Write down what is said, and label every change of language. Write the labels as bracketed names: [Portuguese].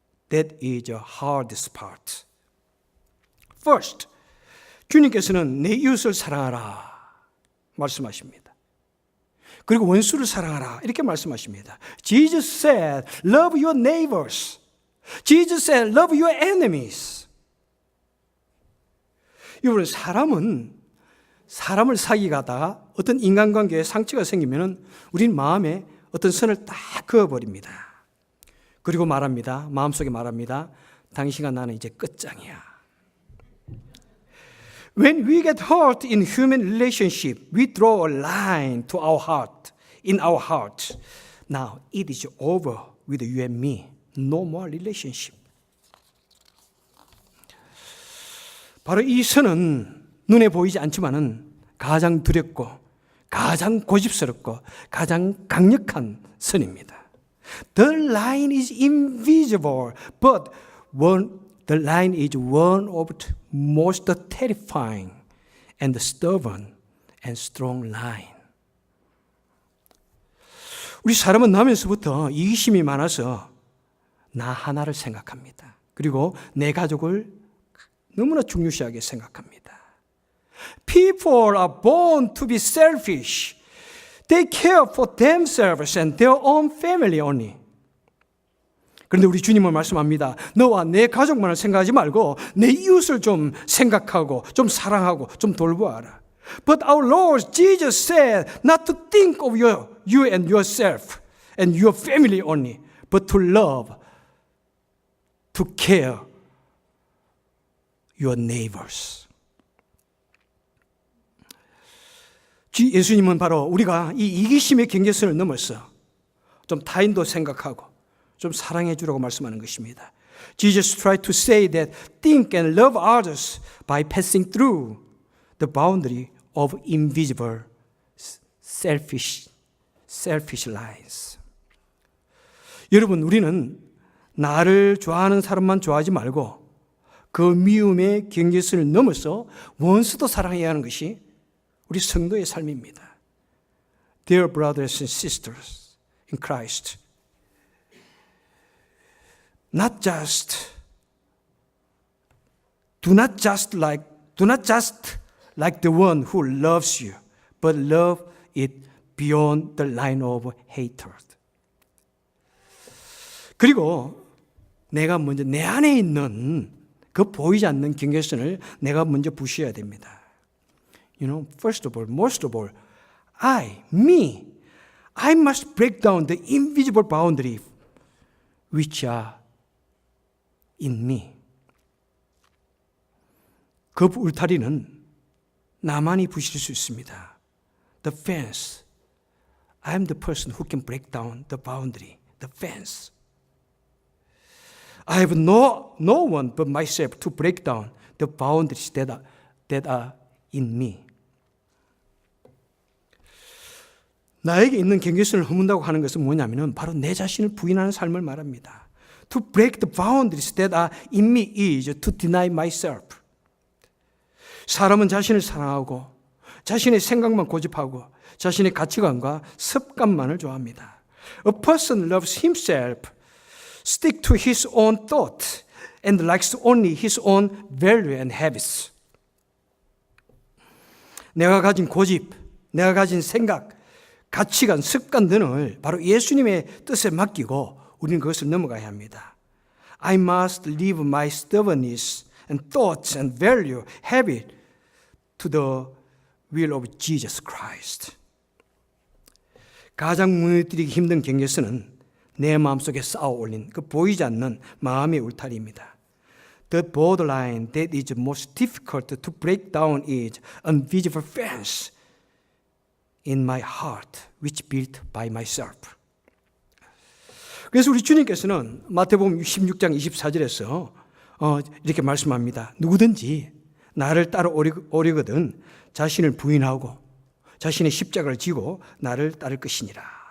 [English] that is the hardest part. [Korean] First, 주님께서는 내 이웃을 사랑하라 말씀하십니다. 그리고 원수를 사랑하라 이렇게 말씀하십니다. [English] Jesus said, love your neighbors. Jesus said, love your enemies. [Korean] 여러분, 사람을 사귀다가 어떤 인간관계에 상처가 생기면 우린 마음에 어떤 선을 딱 그어버립니다. 그리고 말합니다. 마음속에 말합니다. 당신과 나는 이제 끝장이야. [English] When we get hurt in human relationship, we draw a line to our heart, in our heart. Now it is over with you and me. No more relationship. [Korean] 바로 이 선은 눈에 보이지 않지만은 가장 두렵고 가장 고집스럽고 가장 강력한 선입니다. [English] The line is invisible, but the line is one of the most terrifying and stubborn and strong line. [Korean] 우리 사람은 나면서부터 이기심이 많아서 나 하나를 생각합니다. 그리고 내 가족을 너무나 중요시하게 생각합니다. [English] People are born to be selfish. They care for themselves and their own family only. [Korean] 그런데 우리 주님은 말씀합니다. 너와 내 가족만을 생각하지 말고 내 이웃을 좀 생각하고 좀 사랑하고 좀 돌보아라. [English] But our Lord Jesus said not to think of you and yourself and your family only, but to love, to care your neighbors. [Korean] 예수님은 바로 우리가 이 이기심의 경계선을 넘어서 좀 타인도 생각하고 좀 사랑해 주라고 말씀하는 것입니다. [English] Jesus tried to say that think and love others by passing through the boundary of invisible selfish lines. [Korean] 여러분, 우리는 나를 좋아하는 사람만 좋아하지 말고 그 미움의 경계선을 넘어서 원수도 사랑해야 하는 것이 우리 성도의 삶입니다. [English] Dear brothers and sisters in Christ, do not just like the one who loves you, but love it beyond the line of hatred. [Korean] 그리고 내가 먼저 내 안에 있는 그 보이지 않는 경계선을 내가 먼저 부셔야 됩니다. [English] First of all, most of all, I must break down the invisible boundary which are in me. [Korean] 그 울타리는 나만이 부실 수 있습니다. [English] The fence. I am the person who can break down the boundary, the fence. I have no one but myself to break down the boundaries that are in me. [Korean] 나에게 있는 경계선을 허문다고 하는 것은 뭐냐면은 바로 내 자신을 부인하는 삶을 말합니다. [English] To break the boundaries that are in me is to deny myself. [Korean] 사람은 자신을 사랑하고 자신의 생각만 고집하고 자신의 가치관과 습관만을 좋아합니다. [English] A person loves himself, stick to his own thought, and likes only his own value and habits. [Korean] 내가 가진 고집, 내가 가진 생각, 가치관, 습관 등을 바로 예수님의 뜻에 맡기고 우리는 그것을 넘어가야 합니다. [English] I must leave my stubbornness and thoughts and value, habit to the will of Jesus Christ. [Korean] 가장 무너뜨리기 힘든 경계선은 내 마음속에 쌓아 올린 그 보이지 않는 마음의 울타리입니다. [English] The borderline that is most difficult to break down is invisible fence in my heart, which built by myself. [Korean] 그래서 우리 주님께서는 마태복음 16장 24절에서 이렇게 말씀합니다. 누구든지 나를 따라 오려거든 자신을 부인하고 자신의 십자가를 지고 나를 따를 것이니라.